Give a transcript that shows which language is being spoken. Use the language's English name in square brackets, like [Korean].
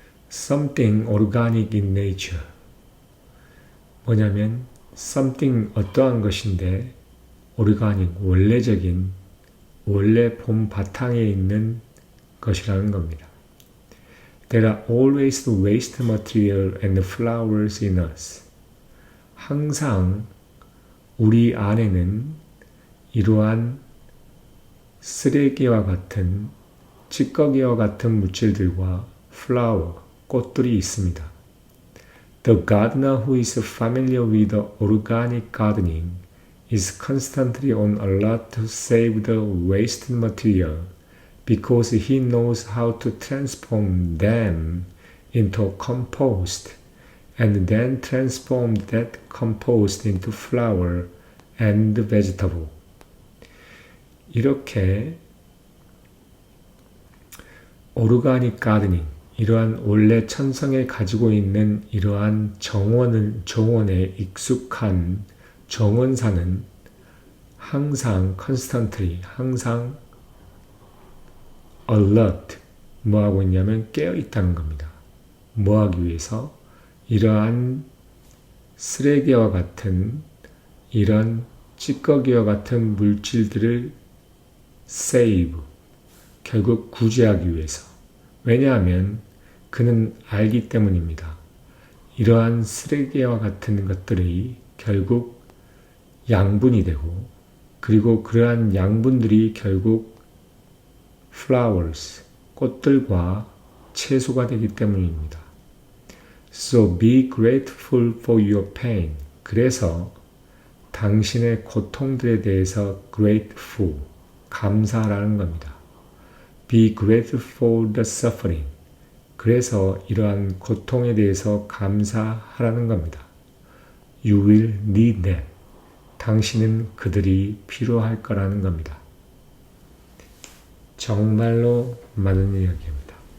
[English] Something organic in nature. [Korean] 뭐냐면 something 어떠한 것인데 organic, 원래적인, 원래 본 바탕에 있는 것이라는 겁니다. [English] There are always waste material and flowers in us. [Korean] 항상 우리 안에는 이러한 쓰레기와 같은 찌꺼기와 같은 물질들과 flower, 꽃들이 있습니다. [English] The gardener who is familiar with organic gardening is constantly on alert to save the waste material because he knows how to transform them into compost and then transform that compost into flower and vegetable. [Korean] 이렇게 오르가닉 가드닝, 이러한 원래 천성에 가지고 있는 이러한 정원에 익숙한 정원사는 항상 constantly, 항상 alert, 뭐하고 있냐면 깨어 있다는 겁니다. 뭐하기 위해서? 이러한 쓰레기와 같은 이런 찌꺼기와 같은 물질들을 save, 결국 구제하기 위해서. 왜냐하면 그는 알기 때문입니다. 이러한 쓰레기와 같은 것들이 결국 양분이 되고, 그리고 그러한 양분들이 결국 flowers, 꽃들과 채소가 되기 때문입니다. [English] So be grateful for your pain. [Korean] 그래서 당신의 고통들에 대해서 grateful, 감사하라는 겁니다. [English] Be grateful for the suffering. [Korean] 그래서 이러한 고통에 대해서 감사하라는 겁니다. [English] You will need them. [Korean] 당신은 그들이 필요할 거라는 겁니다. 정말로 많은 이야기입니다.